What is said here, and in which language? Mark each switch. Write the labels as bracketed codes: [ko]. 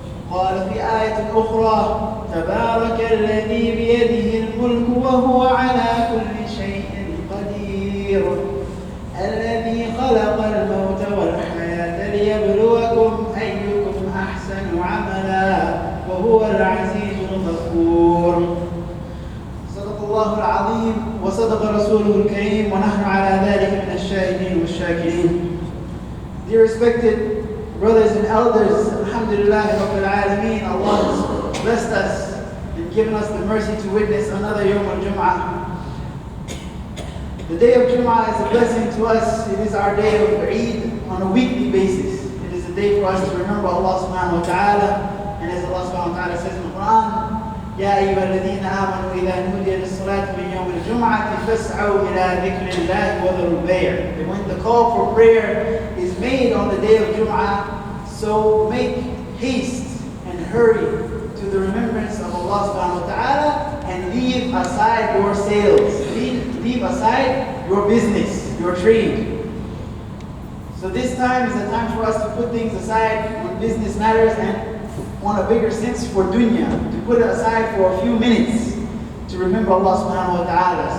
[ar] قال في آية أخرى: تبارك الذي بيده الملك وهو على كل شيء قدير، الذي خلق الموت والحياة ليبلوكم أيكم أحسن عملا وهو العزيز الغفور. صدق الله العظيم وصدق رسوله الكريم، ونحن على ذلك من الشاهدين والشاكرين. [en] Dear respected brothers and elders, Alhamdulillah Rabbil Alameen, Allah has blessed us and given us the mercy to witness another Yawm al-Jum'ah. The day of Jum'ah is a blessing to us. It is our day of Eid on a weekly basis. It is a day for us to remember Allah subhanahu wa ta'ala. And as Allah subhanahu wa ta'ala says in the Quran, [ar] يَا أَيُّهَا الَّذِينَ آمَنُوا إِذَا نُودِيَ لِلصَّلَاةِ مِنْ يَوْمِ الْجُمْعَةِ فَاسْعَوْا إِلَى ذِكْرِ اللَّهِ وَذَرُوا الْبَيْعَ. [en] And when the call for prayer is made on the day of Jum'ah, so make haste and hurry to the remembrance of Allah subhanahu wa ta'ala and leave aside your sales. leave aside your business, your trade. So this time is a time for us to put things aside when business matters and on a bigger sense for dunya, to put it aside for a few minutes to remember Allah subhanahu wa ta'ala.